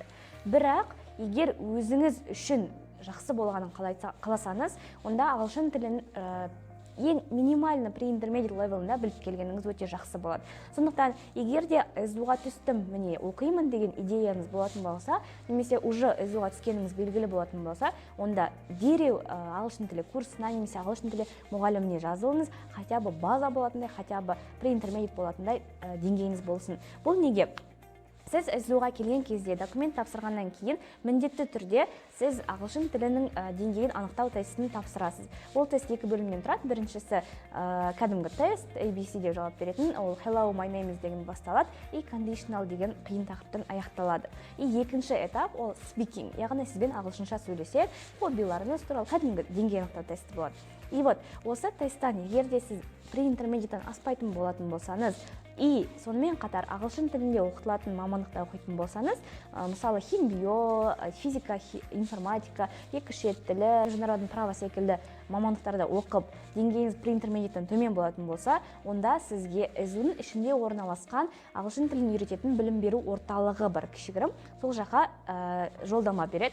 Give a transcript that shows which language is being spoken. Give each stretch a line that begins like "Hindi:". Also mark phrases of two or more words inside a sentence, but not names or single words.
Kazakh: Бірақ егер өзіңіз үшін жақсы болғанын қаласаңыз, онда ағылшын тілін ең минимальны pre-intermediate левелінде біліп келгеніңіз өте жақсы болады. Сондықтан, егер де СДУға түстім, міне оқимын деген идеяңыз болатын болса, немесе уже СДУға түскеніңіз белгілі болатын болса, онда дереу ағылшын тілі курсына немесе ағылшын тілі мұғаліміне жазылыңыз,
Russian: хотя бы
Kazakh: база болатындай,
Russian: хотя бы
Kazakh: pre-intermediate болатындай деңгейіңіз болсын. Бұл неге? Сіз СДУға келген кезде документ тапсырғаннан кейін міндетті түрде сіз ағылшын тілінің деңгейін анықтау тестін тапсырасыз. Ол тест 2 бөлімнен тұрады. Біріншісі кәдімгі тест, ABC деп жауап беретін, ол
English: hello my name is
Kazakh: деген басталады, и conditional деген қиын тақырыптан аяқталады. И екінші этап ол speaking, яғни сізбен ағылшынша сөйлеседі, хоббиларыңыз туралы кәдімгі деңгей анықтау тесті болады.
Russian: И вот
Kazakh: осы тесттен егер де сіз pre-intermediate-тан аспайтын болатын болсаңыз, и сонымен қатар ағылшын тілінде оқытылатын мамандықта оқитын болсаңыз, мысалы химбио, физика, информатика, екі шет тілі,
Russian: международный право
Kazakh: секілді мамандықтарда оқып, деңгейіңіз pre-intermediate-тан төмен болатын болса, онда сізге СДУ-ның ішінде орналасқан ағылшын тілін үйрететін білім беру орталығы бар, кішігірім, сол жаққа жолдама береді.